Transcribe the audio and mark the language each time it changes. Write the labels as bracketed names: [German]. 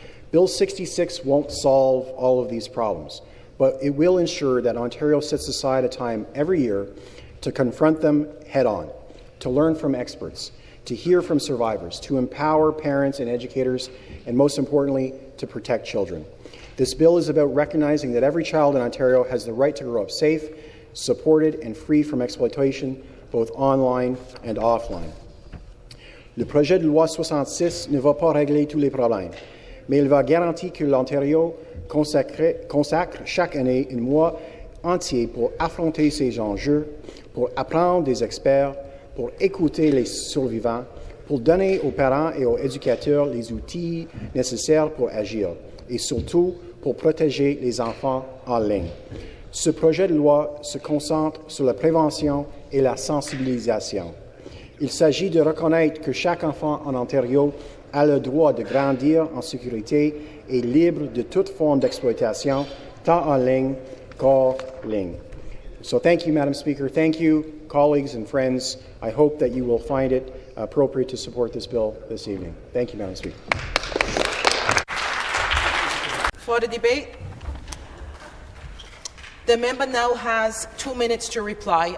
[English] Bill 66 won't solve all of these problems, but it will ensure that Ontario sets aside a time every year to confront them head-on, to learn from experts, to hear from survivors, to empower parents and educators, and most importantly, to protect children. This bill is about recognizing that every child in Ontario has the right to grow up safe, supported, and free from exploitation, both online and offline. [French] Le projet de loi 66 ne va pas régler tous les problèmes, mais il va garantir que l'Ontario consacre chaque année un mois entier pour affronter ces enjeux, pour apprendre des experts, pour écouter les survivants, pour donner aux parents et aux éducateurs les outils nécessaires pour agir, et surtout pour protéger les enfants en ligne. Ce projet de loi se concentre sur la prévention et la sensibilisation. Il s'agit de reconnaître que chaque enfant en Ontario a le droit de grandir en sécurité et libre de toute forme d'exploitation, tant en ligne qu'hors ligne. [English] So thank you, Madam Speaker. Thank you, colleagues and friends. I hope that you will find it appropriate to support this bill this evening. Thank you, Madam Speaker. For the debate, the member now has 2 minutes to reply.